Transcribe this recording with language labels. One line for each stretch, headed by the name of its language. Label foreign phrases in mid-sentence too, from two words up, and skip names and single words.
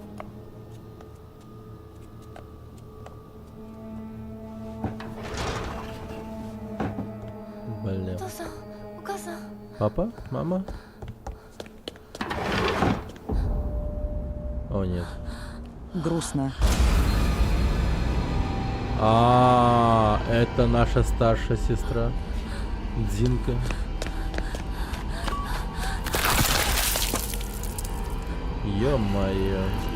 Russian: Блин.
Japanese: お父さんお母さん
Russian: Папа? Мама? О, нет. Грустно. Это наша старшая сестра. Дзинка. Ё-моё.